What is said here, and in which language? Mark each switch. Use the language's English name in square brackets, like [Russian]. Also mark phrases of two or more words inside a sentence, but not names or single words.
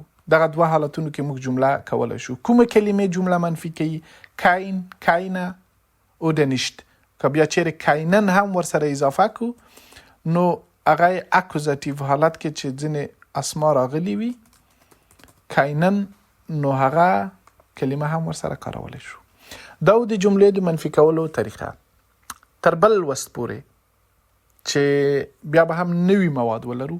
[Pashto] دغه دوه حالتونو کې موږ جمله کولی شو. کومه کلمې جمله منفي کوي؟ [German] kein, keine oder nicht. [Pashto] که بیا چیرې keinen هم ورسره اضافه کو نو هغه اکوزاتیو حالت کې چې ځینې اسما راغلي وي keinen نو هغه کلمه هم ورسره کارولی شو. دا د جملې د منفي کولو طریقه. تر بل لوست پورې چې بیا به هم نوي مواد ولرو.